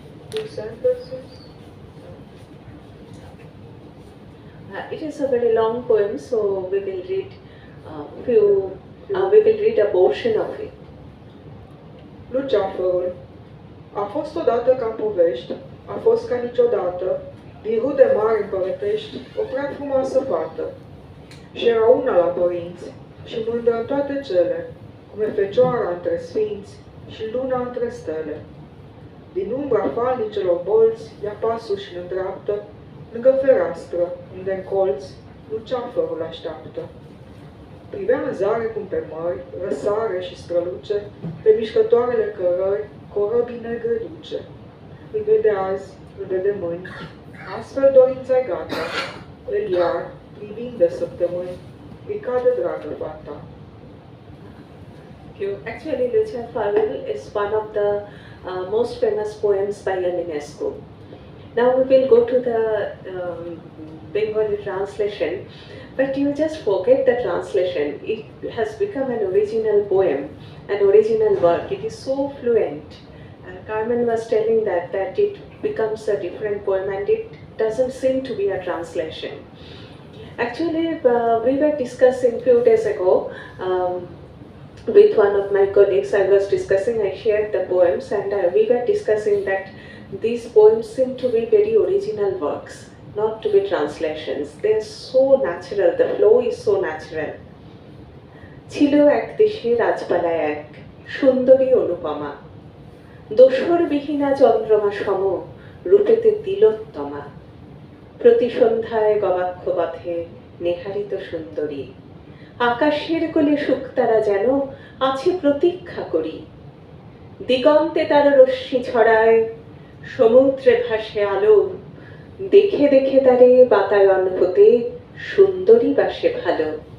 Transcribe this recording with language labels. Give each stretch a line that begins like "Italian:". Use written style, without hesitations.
English: Two sentences. It is a very long poem, so we will read we will read a portion of it.
Romanian: Luceafărul. A fost odată ca povești, a fost ca niciodată, din rude mari împărătești, o prea frumoasă fată. Și era una la părinți, și mândră în toate cele, cum e fecioara între sfinți și luna între stele. Din umbra falnicelor bolți, ia pasul și îndreaptă, lângă fereastră, unde în colț, luceafărul așteaptă. Privea în zare cum pe mări, răsare și străluce, pe mișcătoarele cărări, corăbii negre duce. Îl vede azi, îl vede mâini, astfel dorința-i gata, el iar, privind de săptămâni, îi cade dragă fata.
English: Actually, Lucia Farvel is one of the most famous poems by Eminescu. Now we will go to the Bengali translation, but you just forget the translation. It has become an original poem, an original work. It is so fluent. Carmen was telling that it becomes a different poem and it doesn't seem to be a translation. Actually, we were discussing a few days ago with one of my colleagues. I was discussing, I shared the poems, and we were discussing that these poems seem to be very original works, not to be translations. They are so natural, the flow is so natural.
Bangla: ছিল এক দেশে রাজপালায় এক সুন্দরী অনুপমা, দোসর বিহীনা চন্দ্রমা সম রূপেতে তিলোত্তমা, প্রতি সন্ধ্যায় গবাক্ষ পথে নেহারিত সুন্দরী, আকাশের কোলে শুকতারা যেন আছে প্রতীক্ষা করি, দিগন্তে তার রশ্মি ছড়ায়, সমুদ্রে ভাসে আলো, দেখে দেখে তারে বাতায়ন হতে সুন্দরী বাসে ভালো।